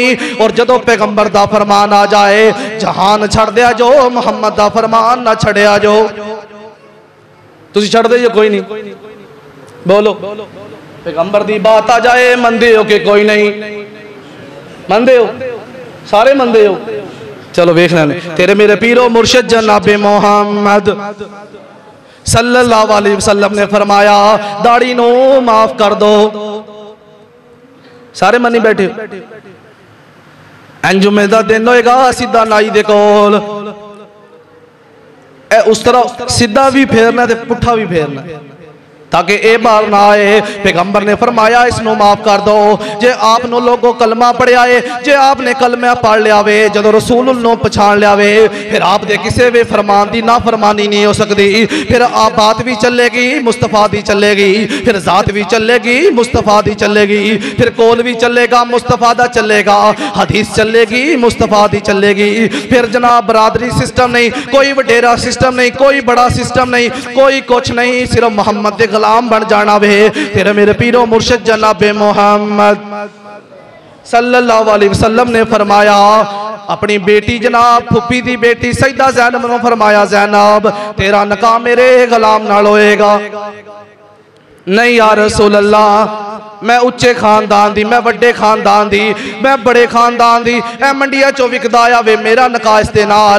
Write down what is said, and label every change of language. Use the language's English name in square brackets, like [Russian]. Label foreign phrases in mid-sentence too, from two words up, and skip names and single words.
[Punjabi] اور جدوں پیغمبر دا فرمان آ جائے، جہان چھڑ دیا جو، محمد دا فرمان نہ چھڑیا جو. تسی چھڑ دے جو کوئی نہیں، بولو پیغمبر دی بات آ جائے، مندے ہو کہ کوئی نہیں? مندے ہو؟ سارے مندے ہو? چلو ویکھ لیں۔ تیرے میرے پیر و مرشد جنابِ محمد [Arabic] صلى الله عليه وسلم [Punjabi] نے فرمایا داڑھی نو معاف کر دو. سارے منی بیٹھے. جمعے دا دن ہوئے گا، سیدھا نائی دے کول اس طرح سیدھا بھی پھیرنا تے پٹھا بھی پھیرنا، تاکہ یہ بار نہ آئے. پیغمبر نے فرمایا اسنوں معاف کر دو. جے آپنوں لوگوں کلمہ پڑھیا ہے، جے آپنے کلمہ پڑھ لیا وے، جدوں رسول نوں پچھان لیا وے, پھر آپ دے کسی بھی فرمان کی نا فرمانی نہیں ہو سکتی. پھر آپ بات بھی چلے گی، مصطفیٰ دی چلے گی، پھر ذات بھی چلے گی، مصطفیٰ دی چلے گی، پھر قول بھی چلے گا، مصطفیٰ دا چلے گا، حدیث چلے گی، مصطفیٰ دی چلے گی. پھر جناب برادری سسٹم نہیں، کوئی وڈیرا سسٹم نہیں، کوئی بڑا سسٹم نہیں، کوئی کچھ نہیں، صرف محمد دے غلام بن جانا وے. تیرے میرے پیر و مرشد جنابِ محمد [Arabic] صلى الله عليه وسلم [Punjabi] نے فرمایا، اپنی بیٹی جناب پھپھی دی بیٹی سیدہ زینب نے فرمایا، زینب تیرا نکاح میرے غلام نال ہوئے گا. नहीं [Arabic] يا رسول الله, [Punjabi] میں اچے خاندان دی، میں وڈے خاندان دی، میں بڑے خاندان دی، اے منڈیا چو وکدا آیا وے، میرا نکاح اس دے نال.